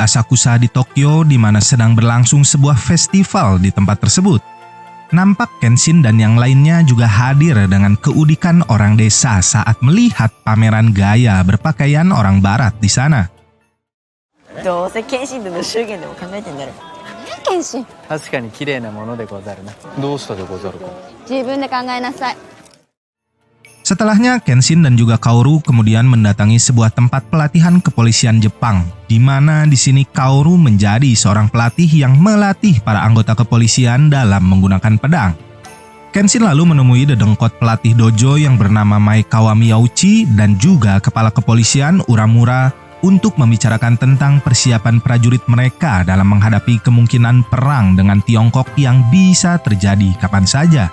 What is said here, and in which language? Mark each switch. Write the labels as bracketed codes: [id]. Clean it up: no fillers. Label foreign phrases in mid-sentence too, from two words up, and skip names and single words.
[id] Asakusa di Tokyo di mana sedang berlangsung sebuah festival di tempat tersebut. Nampak Kenshin dan yang lainnya juga hadir dengan keudikan orang desa saat melihat pameran gaya berpakaian orang barat di sana. [ja] どうせ謙信の祝言でも考えてんだろ。謙信、確かに綺麗なものでござるな。どうしたでござるか。自分で考えなさい。 [id] Setelahnya, Kenshin dan juga Kaoru kemudian mendatangi sebuah tempat pelatihan kepolisian Jepang, di mana di sini Kaoru menjadi seorang pelatih yang melatih para anggota kepolisian dalam menggunakan pedang. Kenshin lalu menemui dedengkot pelatih dojo yang bernama Maekawa Miyauchi dan juga kepala kepolisian Uramura untuk membicarakan tentang persiapan prajurit mereka dalam menghadapi kemungkinan perang dengan Tiongkok yang bisa terjadi kapan saja.